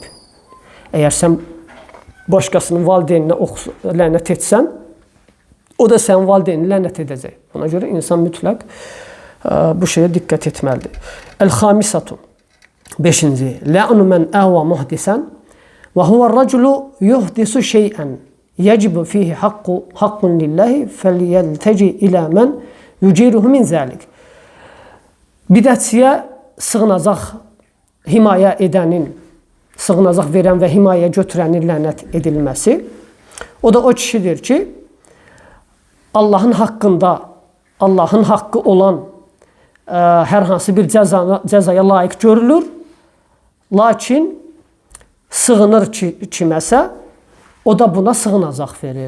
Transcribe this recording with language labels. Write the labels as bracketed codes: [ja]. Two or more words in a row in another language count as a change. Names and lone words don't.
[az] Əgər sən başqasının valideyninə lənət etsən, o da sənin valideyninə lənət edəcək. Buna görə insan mütləq bu şeyə diqqət etməlidir. Əl-xamisatu 5-ci. [ar] لعن من آوى محدثا وهو الرجل يحدث شيئا يجب فيه حق لله فيلتجئ إلى من يجيره من ذلك. [az] Bidətçiyə sığınacaq himayə edənin, sığınacaq verən və himayə götürənin lənət edilməsi, o da o kişidir ki, Allahın haqqında, Allahın haqqı olan hər hansı bir cəzaya layiq görülür, lakin sığınır kiməsə, o da buna sığınacaq verir.